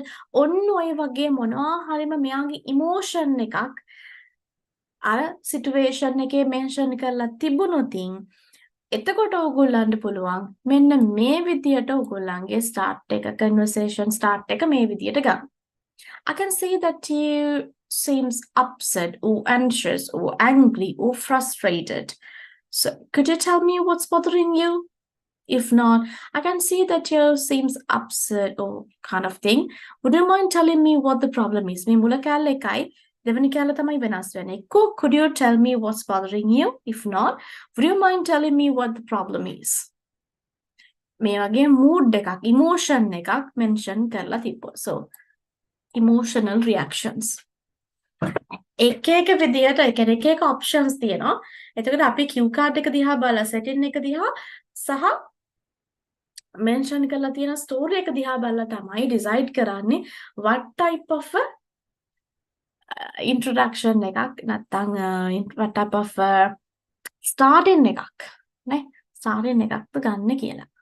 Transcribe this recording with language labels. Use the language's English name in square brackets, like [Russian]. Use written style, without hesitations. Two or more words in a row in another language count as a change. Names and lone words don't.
[Sinhala] ඔන්න ඔය වගේ මොනවා හරිම මෙයාගේ emotion එකක් අර situation එකේ mention කරලා තිබුණොතින් එතකොට ඕගොල්ලන්ට පුළුවන් මෙන්න මේ විදියට ඕගොල්ලන්ගේ start එක [English] conversation start [Sinhala] එක මේ විදියට ගන්න. [English] I can see that you seems upset or anxious or angry or frustrated. So could you tell me what's bothering you? If not, I can see that you seems upset or kind of thing. Would you mind telling me what the problem is? [Sinhala] මේ මුල කැලේ එකයි දෙවෙනි කැලේ තමයි වෙනස් වෙන්නේ. [English] Could you tell me what's bothering you? If not, would you mind telling me what the problem is? [Sinhala] මේ වගේ mood එකක්, emotion එකක් mention කරලා තිබ්බොත්. [English] So emotional reactions. [Sinhala] එක එක විදියට එක එක options තියෙනවා. එතකොට අපි [English] cue card [Sinhala] එක දිහා බලලා setting එක දිහා සහ mention කරලා තියෙන story එක දිහා බලලා තමයි decide කරන්නේ [English] what type of introduction [Sinhala] එකක් නැත්නම් [English] what type of starting [Sinhala] එකක් නේ starting එකක්ද ගන්න කියලා.